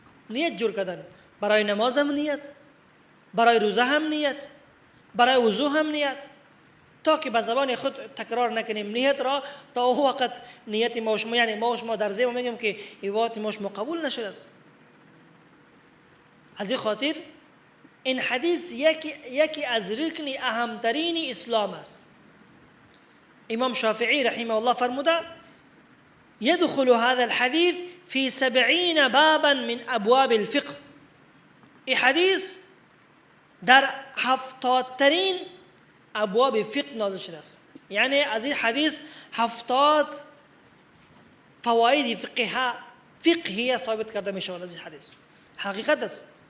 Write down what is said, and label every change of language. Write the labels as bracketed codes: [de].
[fa] نیت جور کردن، برای نماز هم نیت، برای روزه هم نیت، برای وضو هم نیت، تا که به زبان خود تکرار نکنیم نیت را، تا او وقت نیت ما و شما، یعنی ما و شما در ذهن میگیم که ایوات ما و شما قبول نشده است. از این خاطر این حدیث یکی از رکن اهمترین اسلام است. امام شافعی رحمه الله فرموده [ar] يدخل هذا الحديث في 70 بابا من ابواب الفقه. [fa] این حدیث در 70 ترین ابواب فقه نازل شده است. یعنی از این حدیث 70 فواید فقهیه ثابت کرده می شود. از این حدیث حقیقت است.